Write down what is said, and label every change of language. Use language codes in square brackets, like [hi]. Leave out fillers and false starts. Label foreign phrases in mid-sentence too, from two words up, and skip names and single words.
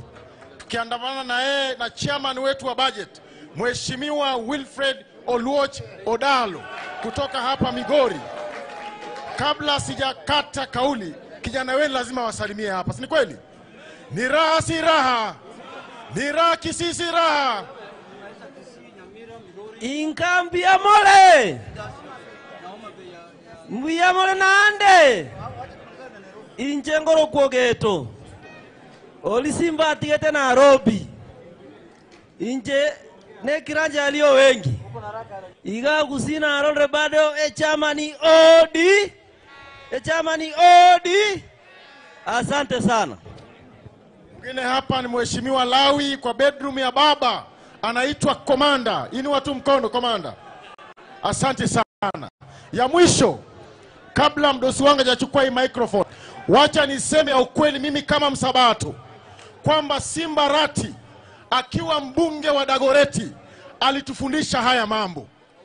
[sw] Tukiandamana na yeye na chairman wetu wa budget, Mheshimiwa Wilfred Oluoch Odalo kutoka hapa Migori. Kabla sijakata kauli, kijana wenu lazima wasalimie hapa. Si kweli? Ni raha si raha. Ni raha Kisii si raha. [guz] Inkambia mole. Mbia mole nande. Injengoro Kwogeto. Oli Simba atigete Nairobi. Inje ne [sw] kiranja alio wengi. [guz] Iga kusina arore [sw] bado chama ni OD. Chama ni OD. Asante sana. Mwingine hapa ni Mheshimiwa Lawi kwa bedroom ya baba, anaitwa Komanda. Ini watu mkono Komanda. Asante sana. Ya mwisho, kabla mdosi wangu hajachukua hii microphone, wacha niseme ya ukweli mimi kama Msabato kwamba Simbarati akiwa mbunge wa Dagoreti alitufundisha haya mambo.